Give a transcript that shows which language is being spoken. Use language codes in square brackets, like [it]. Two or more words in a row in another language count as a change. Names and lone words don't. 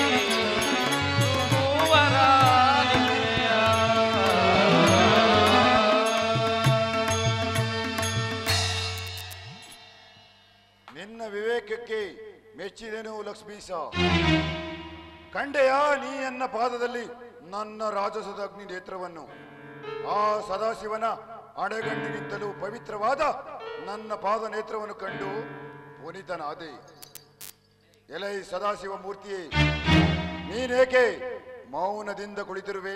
[kn] ಭೃಗುವರ ನಿಮ್ಮೆಯ ನಿನ್ನ ವಿವೇಕಕ್ಕೆ ಮೆಚ್ಚಿದೆನು ಲಕ್ಷ್ಮೀಶ. ಕಂಡೆಯ ನೀ ಎನ್ನ ಪಾದದಲ್ಲಿ ನನ್ನ ರಾಜಸದ ಅಗ್ನಿ ನೇತ್ರವನ್ನು. ಆ ಸದಾಶಿವನ ಅಡೆಗಣ್ಣಿಗಿಂತಲೂ ಪವಿತ್ರವಾದ ನನ್ನ ಪಾದ ನೇತ್ರವನ್ನು ಕಂಡು ಪುನೀತನಾದೆ. ಎಲೈ ಸದಾಶಿವ ಮೂರ್ತಿಯೇ, ನೀನೇಕೆ ಮೌನದಿಂದ ಕುಳಿತಿರುವೆ?